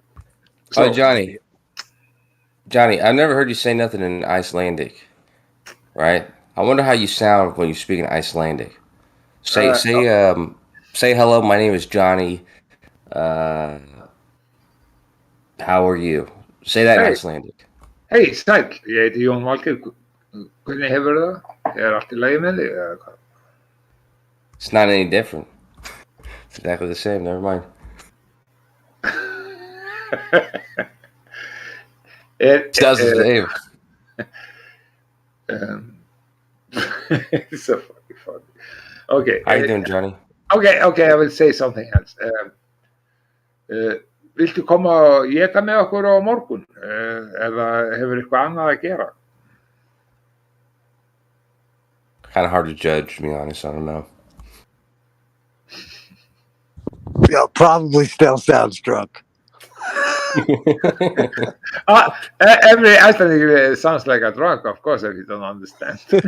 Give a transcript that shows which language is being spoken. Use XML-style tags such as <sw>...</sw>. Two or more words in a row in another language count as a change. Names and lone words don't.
<en>Oh, Johnny, I've never heard you say nothing in Icelandic, right? I wonder how you sound when you speak in Icelandic. Say hello. My name is Johnny. How are you? Say that in Icelandic.</en> <is>Hey, sæll, ég heiti Jón Valgeir. Hvernig hefur það? Allt í lagi með þig?</is> <en>It's not any different. It's exactly the same. Never mind. It sounds the same. It's so fucking funny. Okay. How you doing, Johnny? Okay, I will say something else.</en> <is>Viltu koma og éta með okkur á morgun? Eða hefur eitthvað annað að gera?</is> <en>Kind of hard to judge, to be honest. I don't know. Yeah, probably still sounds drunk. Every Icelandic sounds like a drunk, of course, if you don't understand.</en>